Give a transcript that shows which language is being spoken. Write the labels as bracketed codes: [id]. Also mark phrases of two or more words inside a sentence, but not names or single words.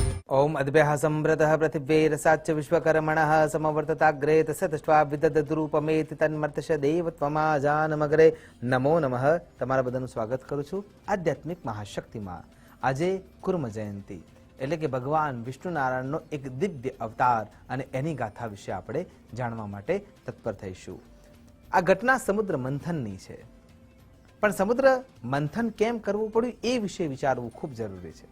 [sa] ओम अद्भ्यः संवृतः पृथिव्यैरसाच्च विश्वकर्मणः समवर्तताग्रे तस्य दृष्ट्वा विदधद्रूपमेति तन्मर्तश देवत्वमाजानमग्रे नमो नमः। [gu] તમારા બધાનું સ્વાગત કરું છું આધ્યાત્મિક મહાશક્તિમાં। આજે કુર્મ જયંતિ એટલે કે ભગવાન વિષ્ણુ નારાયણનો એક દિવ્ય અવતાર અને એની ગાથા વિશે આપણે જાણવા માટે તત્પર થઈશું। આ ઘટના સમુદ્ર મંથનની છે, પણ સમુદ્ર મંથન કેમ કરવું પડ્યું એ વિશે વિચારવું ખૂબ જરૂરી છે।